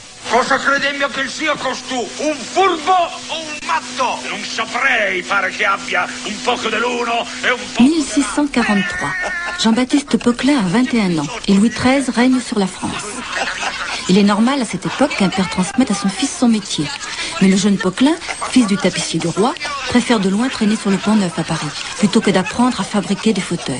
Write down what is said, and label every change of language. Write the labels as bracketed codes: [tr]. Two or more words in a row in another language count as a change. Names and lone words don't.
[it] Cosa crede mio che sia costù? Un furbo o un matto? Non saprei, pare che abbia un poco dell'uno e un po'... 1643. [fr] Jean-Baptiste Poquelin a 21 ans et Louis XIII règne sur la France. Il est normal à cette époque qu'un père transmette à son fils son métier. Mais le jeune Poquelin, fils du tapissier du roi, préfère de loin traîner sur le Pont-Neuf à Paris, plutôt que d'apprendre à fabriquer des fauteuils.